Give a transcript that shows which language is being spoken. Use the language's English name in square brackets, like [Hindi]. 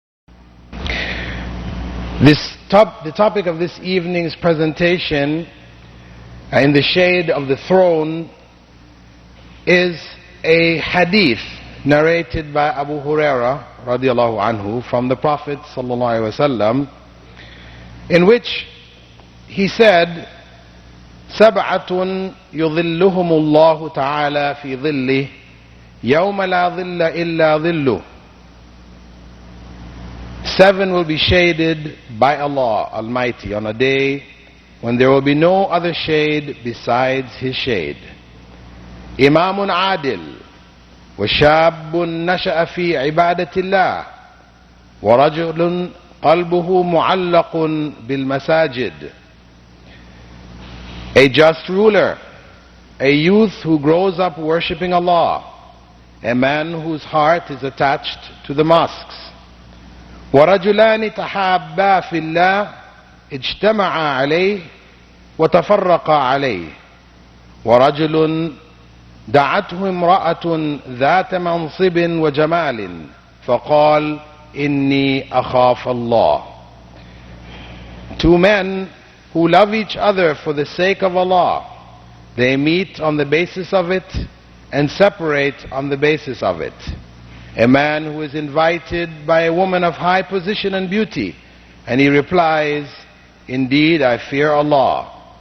[English] The topic of this evening's presentation, in the shade of the throne, is a hadith narrated by Abu Huraira radiallahu anhu from the Prophet sallallahu alaihi wasallam, in which he said, [Arabic] سبعة يظلهم الله تعالى في ظله يوم لا ظل إلا ظله. [English] 7 will be shaded by Allah Almighty on a day when there will be no other shade besides His shade. [Arabic] إمام عادل وشاب نشأ في عبادة الله ورجل قلبه معلق بالمساجد. [English] A just ruler, a youth who grows up worshipping Allah, a man whose heart is attached to the mosques. [Arabic] وَرَجُلَانِ تَحَابَّا فِي اللَّهِ اجْتَمَعَا عَلَيْهِ وَتَفَرَّقَا عَلَيْهِ وَرَجُلٌ دعته امرأة ذات منصب وجمال فقال إني أخاف الله. [English] 2 men who love each other for the sake of Allah, they meet on the basis of it and separate on the basis of it. A man who is invited by a woman of high position and beauty, and he replies, indeed I fear Allah.